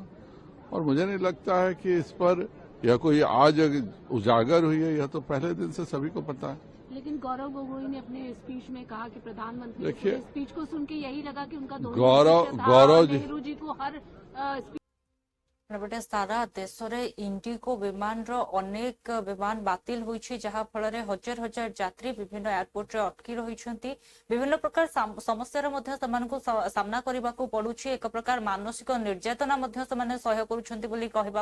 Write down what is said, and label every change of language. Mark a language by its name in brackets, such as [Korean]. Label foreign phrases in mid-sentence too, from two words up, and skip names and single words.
[Hindi] और मुझे नहीं लगता है कि इस पर यह कोई आज उजागर हुई है, यह तो पहले दिन से सभी को पता है। लेकिन गौरव गोगोई ने अपने स्पीच में कहा कि प्रधानमंत्री देखिए, स्पीच को सुन के यही लगा कि उनका गौरव नेहरू जी को हर [Odia] ଗୋଟେ ସାରା ଦେଶରେ ଇଣ୍ଡିଗୋ ବିମାନର ଅନେକ ବିମାନ ବାତିଲ ହୋଇଛି ଯାହା ଫଳରେ ହଜାର ହଜାର ଯାତ୍ରୀ ବିଭିନ୍ନ ଏୟାରପୋର୍ଟରେ ଅଟକି ରହିଛନ୍ତି ବିଭିନ୍ନ ପ୍ରକାର ସମସ୍ୟାର ମଧ୍ୟ ସେମାନଙ୍କୁ ସାମ୍ନା କରିବାକୁ ପଡୁଛି ଏକ ପ୍ରକାର ମାନସିକ ନିର୍ଯାତନା ମଧ୍ୟ ସେମାନେ ସହ୍ୟ କରୁଛନ୍ତି ବୋଲି କହିବା